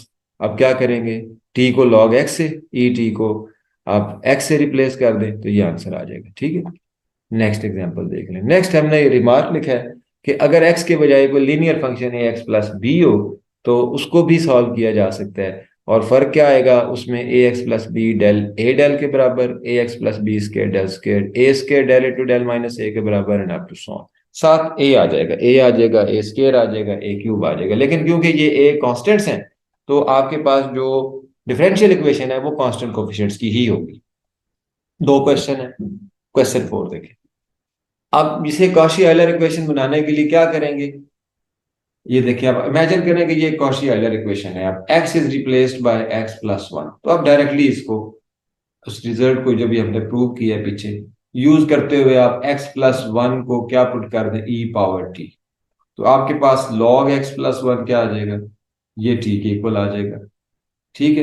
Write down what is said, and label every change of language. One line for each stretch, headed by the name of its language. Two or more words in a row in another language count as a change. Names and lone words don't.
Hindi: अब क्या करेंगे, टी को log x से, ई टी को आप x से रिप्लेस कर दें, तो ये आंसर आ जाएगा, ठीक है।
English: next example
Hindi: देख लें। नेक्स्ट हमने ये रिमार्क लिखा है कि अगर x के बजाय कोई
English: linear function
Hindi: है x + b हो, तो उसको भी सॉल्व किया जा सकता है। और फर्क क्या आएगा उसमें, ax + b del a del के बराबर,
English: ax + b square del square a square del into del -a
Hindi: के बराबर,
English: and up to so on.
Hindi: साथ ए आ जाएगा, ए आ जाएगा,
English: a square
Hindi: आ जाएगा,
English: a cube
Hindi: आ जाएगा। लेकिन क्योंकि ये
English: a constants
Hindi: हैं, तो आपके पास जो
English: differential equation
Hindi: है वो
English: constant coefficients
Hindi: की ही होगी। दो क्वेश्चन है। क्वेश्चन 4 देखिए। अब इसे
English: Cauchy Euler equation
Hindi: बनाने के लिए क्या करेंगे, ये देखिए, आप इमेजिन करें कि ये
English: Cauchy Euler equation
Hindi: है, अब
English: x is replaced by x + 1,
Hindi: तो आप डायरेक्टली इसको, उस रिजल्ट को जो भी हमने प्रूव किया है पीछे, यूज करते हुए आप x + 1 को क्या पुट कर दें, e⁻t, तो आपके पास log x + 1 क्या आ जाएगा, ये t के इक्वल आ जाएगा, ठीक है।